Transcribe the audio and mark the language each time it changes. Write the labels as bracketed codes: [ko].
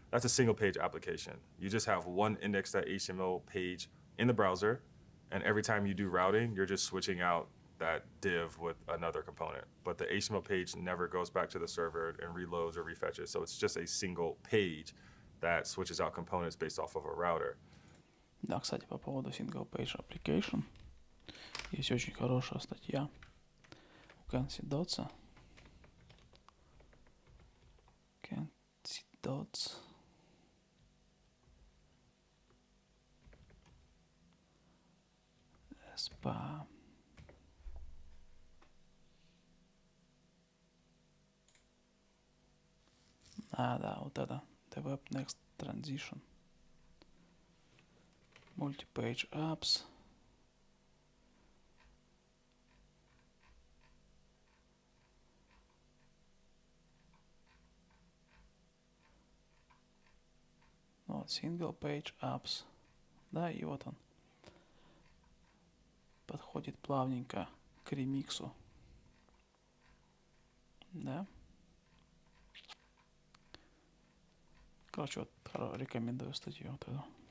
[en] That's a single page application. You just have one index.html page in the browser, and every time you do routing, you're just switching out that div with another component. But the HTML page never goes back to the server and reloads or refetches. So it's just a single page that switches out components based off of a router. [ru] Да, кстати, по поводу Single Page Application. Есть очень хорошая статья у Kenzie Dotsa. [en] Kenzie Dots. SPA. [ru] Да, вот это. [en] The Web Next Transition. Multi-page apps. [ru] Вот, [en] single page apps. [ru] Да, и вот он. Подходит плавненько к ремиксу. Да. Короче, вот рекомендую статью вот эту.